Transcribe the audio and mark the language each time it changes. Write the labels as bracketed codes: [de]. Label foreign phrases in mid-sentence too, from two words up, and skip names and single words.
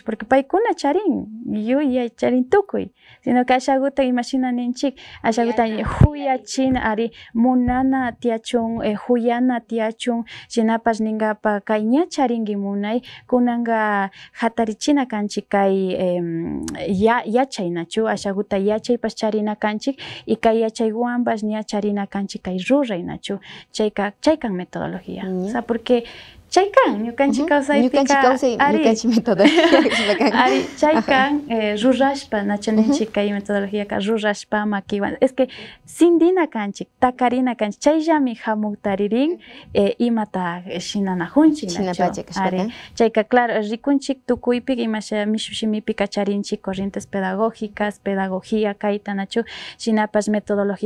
[qu] porque paykuna charin yuyay charin tukuy [es] sino que [qu] ashaguta imaginaninchik ashaguta huyachina ari munana tiachun huyana tiachun shinapas ningapa kay ña charinki munay kunanga hatarichina kanchik kay yachay nachu ashaguta yachaypas charina kanchik y kay yachaywanpas ña charina kanchik kay ruray nachu chaykan metodología [es] o sea porque [qu] chaykan ñukanchik kawsaypika ari chaykan rurashpa nachaninchik kay metodología rurashpa makiwan [es] es que [qu] sindina kanchik takarina kanchik chayllami hamuktaririn imata shinanajunchik ari chayka claro rikunchik tukuypik imasha mishushimipika charinchik [es] corrientes pedagógicas pedagogía [qu] kayta nachu shinapas metodología